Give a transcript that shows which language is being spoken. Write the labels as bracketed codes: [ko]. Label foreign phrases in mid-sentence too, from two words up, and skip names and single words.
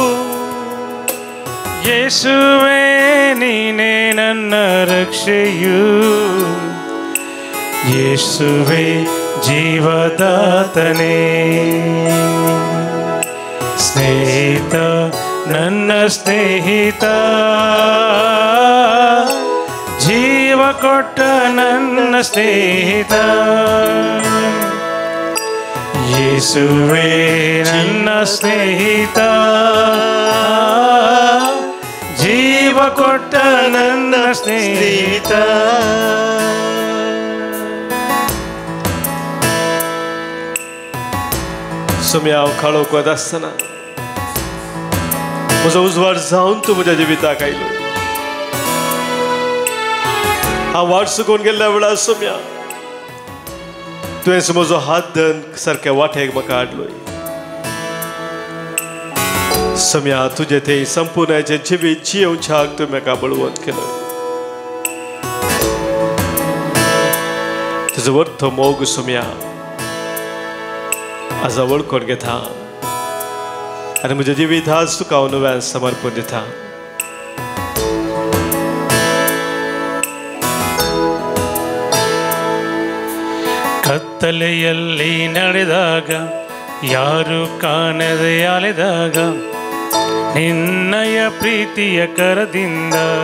[kn] ಯೇಸುವೇ ನೀನೇ ನನ್ನ ರಕ್ಷೆಯು, ಯೇಸುವೇ ಜೀವದಾತನೇ, ಸ್ನೇಹಿತ ನನ್ನ ಸ್ನೇಹಿತ, ಜೀವ ಕೊಟ್ಟ ನನ್ನ ಸ್ನೇಹಿತ. ಯೇಸುವೇ ನನ್ನ ಸ್ನೇಹಿತ, ಜೀವ ಕೊಟ್ಟ ನನ್ನ ಸ್ನೇಹಿತ. [kok] सोम्या काळोख वत आसतना म्हजो उजवाड जावन तूं म्हज्या जिविताक आयलो. हांव वाट चुकोवन गेल्ल्या वेळार सोम्या तुवें म्हजो हात धरून सारक्या वाटेक म्हाका हाडलोय. सोम्या तुजें थंय संपूर्णाचें जिवीत जियोवच्याक तूं म्हाका बळवंत केलो. तुजो अर्थ मोग सोम्या आज वळखून घेता आनी म्हजें जिवीत आज तुका हांव नव्यान समर्पण दिता. [kn] ಕತ್ತಲೆಯಲ್ಲಿ ನಡೆದಾಗ ಯಾರು ಕಾಣದೆ ಅಲೆದಾಗ ನಿನ್ನಯ ಪ್ರೀತಿಯ ಕರದಿಂದ